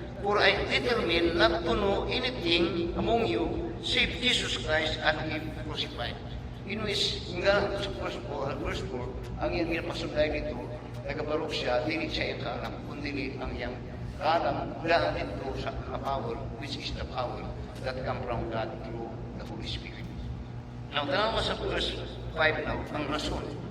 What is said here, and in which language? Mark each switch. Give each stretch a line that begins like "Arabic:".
English: For I determined not to know anything among you, save Jesus Christ and Him crucified.
Cebuano: In which, nga sa verse 4, ang iyang ginapasugay dito, nagabarok siya, dili siya ikalam, kundi ang iyang kalam daan dito sa power,
English: which is the power that come from God through the Holy Spirit.
Cebuano: Now, tanaw mo sa verse 5 now, ang rason.